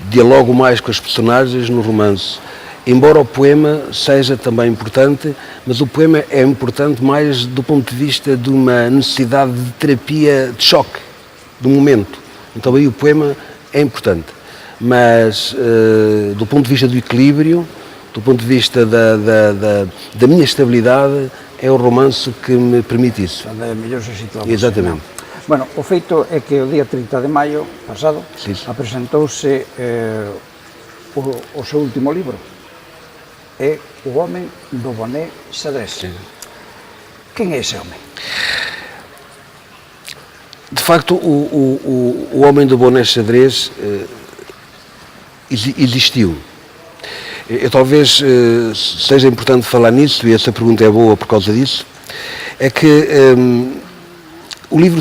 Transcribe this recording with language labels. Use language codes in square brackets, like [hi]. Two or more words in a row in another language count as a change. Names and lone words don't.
[pt] dialogo mais com as personagens no romance. Embora o poema seja também importante, mas o poema é importante mais do ponto de vista de uma necessidade de terapia de choque, do momento. Então aí o poema é importante. Mas do ponto de vista do equilíbrio, do ponto de vista da minha estabilidade, é o romance que me permite isso. [gl] Onde mellor se sitúa. [pt] Exatamente. [gl] Bueno, o feito é que o día 30 de maio pasado Sí. apresentouse o seu último libro. É O Home do Boné Xadrez. Sí. Quen é ese home? [pt] De facto, o homem do boné xadrez existiu. Talvez seja importante falar nisso, e essa pergunta é boa por causa disso, é que o livro